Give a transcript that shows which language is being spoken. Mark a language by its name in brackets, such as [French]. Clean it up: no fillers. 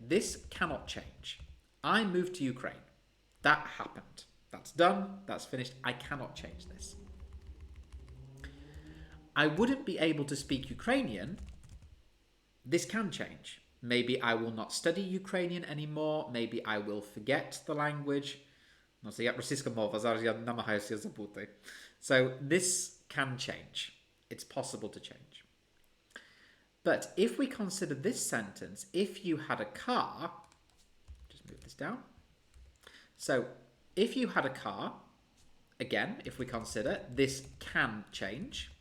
[English] This cannot change. I moved to Ukraine. That happened. That's done. That's finished. I cannot change this. I wouldn't be able to speak Ukrainian. this can change. Maybe I will not study Ukrainian anymore. Maybe I will forget the language. [Ukrainian] No, so як російська мова, зараз я намагаюся забути. [English] So this can change. It's possible to change. But if we consider this sentence, if you had a car, just move this down. So if you had a car, again, if we consider, this can change.